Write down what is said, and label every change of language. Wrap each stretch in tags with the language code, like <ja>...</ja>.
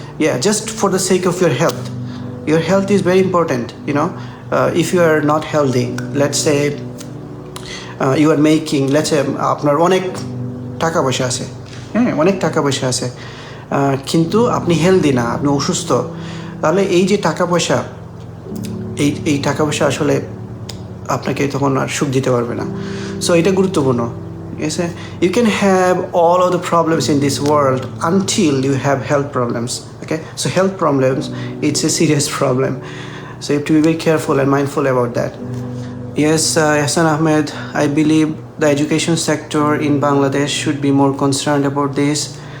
<en>Yeah, just for the sake of your health. Your health is very important, if you are not healthy, let's say</en> <bn>you are making, let's say আপনার অনেক টাকা পয়সা আছে, অনেক টাকা পয়সা আছে, কিন্তু আপনি হেলদি না, আপনি অসুস্থ, তাহলে এই যে টাকা পয়সা, এই টাকা পয়সা আসলে আপনাকে তখন আর সুখ দিতে পারবে না। সো এটা গুরুত্বপূর্ণ।</bn> <en>Yes, you can have all of the problems in this world until you have health problems. Okay, so health problems, it's a serious problem. So you have to be very careful and mindful about that. Yes, Hassan Ahmed, I believe the education sector in Bangladesh should be more concerned about this.</en>